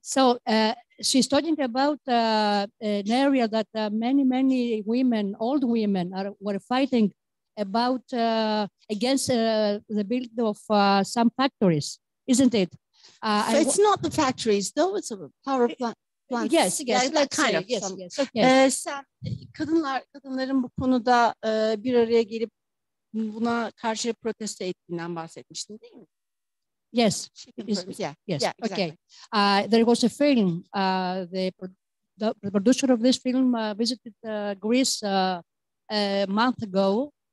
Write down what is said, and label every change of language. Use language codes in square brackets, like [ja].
[en] So she's talking about an area that many women, old women, were fighting about against the build of some factories, isn't it? So it's not the factories, though. It's a power plant. Yes, that kind of. Yes. Okay. [tr] Sen kadınların bu konuda bir araya gelip buna karşı protesto ettiğinden bahsetmiştin, değil mi? [en] Yes. Yeah. Yes. Exactly. Okay. There was a film. The producer of this film visited Greece a month ago,